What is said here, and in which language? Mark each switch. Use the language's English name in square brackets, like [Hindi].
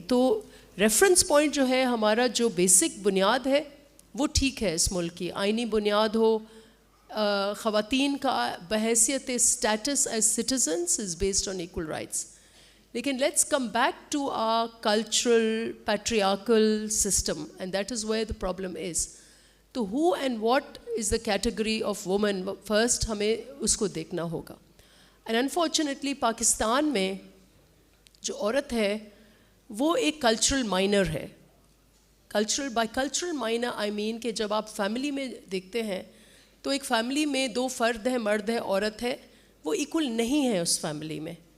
[Urdu] تو reference point جو ہے ہمارا جو بیسک بنیاد ہے وہ ٹھیک ہے اس ملک کی. آئینی بنیاد ہو, خواتین کا بحیثیت [English] Status as citizens is based on equal rights. [Urdu] لیکن [English] Let's come back to our cultural patriarchal system and that is where the problem is. تو ہو and what is the category of women first [Urdu] ہمیں اس کو دیکھنا ہوگا. [English] and unfortunately [Urdu] Pakistan میں جو عورت ہے وہ ایک کلچرل مائنر ہے. [English] by cultural minor I mean [Urdu] کہ جب آپ فیملی میں دیکھتے ہیں تو ایک فیملی میں 2 فرد ہیں, مرد ہے عورت ہے, وہ ایکول نہیں ہے اس فیملی میں.